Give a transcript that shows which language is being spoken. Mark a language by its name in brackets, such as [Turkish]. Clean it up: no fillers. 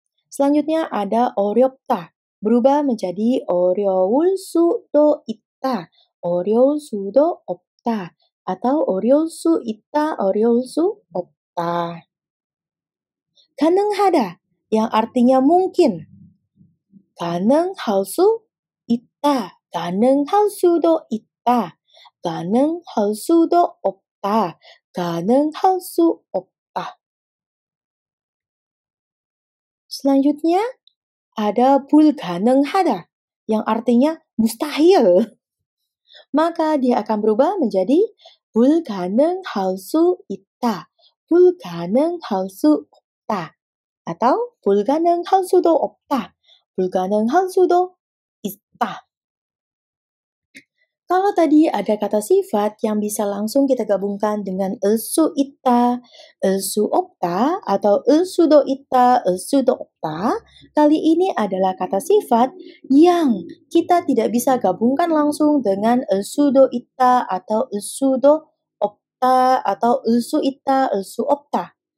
[Indonesian] Selanjutnya ada [Korean] 어렵다, [Indonesian] berubah menjadi [Korean] 어려울 수도 있다, 어려울 수도 없다, atau 어려울 수 있다, 어려울 수 없다. [Indonesian] 가능하다, yang artinya mungkin. [Korean] 가능할 수 있다, 가능할 수도 있다, 가능할 수도 없다, 가능할 수 없다. [Indonesian] Selanjutnya ada 불가능하다 yang artinya mustahil. Maka dia akan berubah menjadi [Korean] 불가능할 수 있다, 불가능할 수 없다, atau 불가능할 수도 없다, 불가능할 수도 있다. [Indonesian] Kalau tadi ada kata sifat yang bisa langsung kita gabungkan dengan elsu ita, elsu opta, atau elsu do ita, elsu do opta, kali ini adalah kata sifat yang kita tidak bisa gabungkan langsung dengan elsu do ita, atau elsu do opta, atau elsu ita, elsu opta.